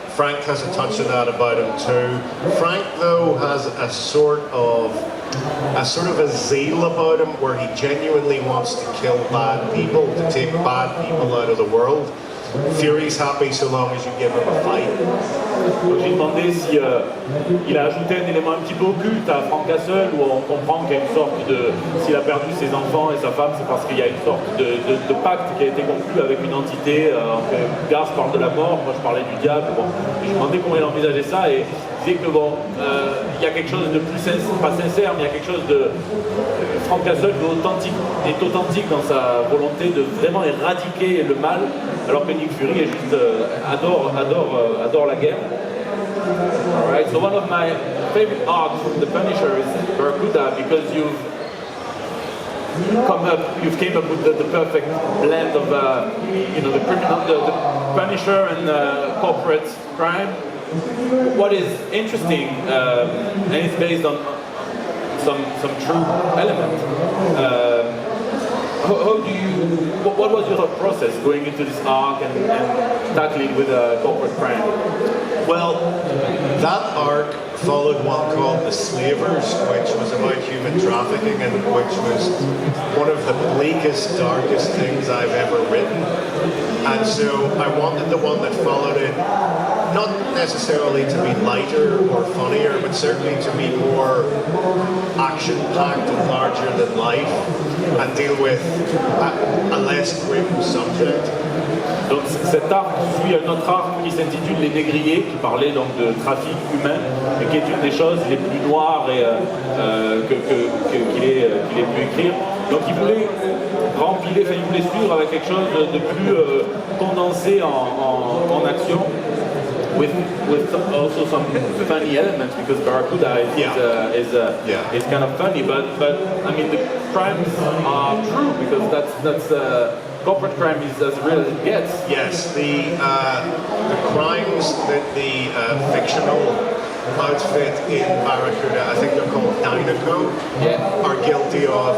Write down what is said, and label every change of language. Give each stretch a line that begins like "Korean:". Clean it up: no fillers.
English: Frank has a touch of that about him too. Frank, though, has a sort of a zeal about him where he genuinely wants to kill bad people, to take bad people out of the world. Fury's happy so long as you give him a fight.
French: Donc j'ai demandé si il a ajouté un élément un petit peu occulte à Frank Castle, où on comprend qu'il y a une sorte de, s'il a perdu ses enfants et sa femme, c'est parce qu'il y a une sorte de pacte qui a été conclu avec une entité. Garth parle de la mort, moi je parlais du diable. Bon, je me demandais comment il envisageait ça, et il disait que bon, il y a quelque chose de plus sincère, pas sincère, mais il y a quelque chose de Frank Castle est authentique dans sa volonté de vraiment éradiquer le mal, alors que Nick Fury est juste adore la guerre.
English: Alright, so one of my favorite arcs from The Punisher is Barracuda, because you've came up with the perfect blend of the criminal, the Punisher and corporate crime. What is interesting, and it's based on some true element. What was your thought process going into this arc and tackling with corporate crime? Well, that arc followed one called The Slavers, which was about human trafficking and which was one of the bleakest, darkest things I've ever written. And so I wanted the one that followed it not necessarily to be lighter or funnier, but certainly to be more action-packed and larger than life. and deal with a less grim subject.
French: Donc cet arc suit un autre arc qui s'intitule Les Négriers, qui parlait donc de trafic humain, et qui est une des choses les plus noires et, qu'il ait pu écrire. Donc il voulait il voulait suivre avec quelque chose de plus condensé en action.
English: With also some funny elements, because Barracuda is kind of funny, but I mean the crimes are true, because that's corporate crime is as real as it gets. Yes, the crimes that the fictional outfit in Barracuda, I think they're called Dynaco, are guilty of.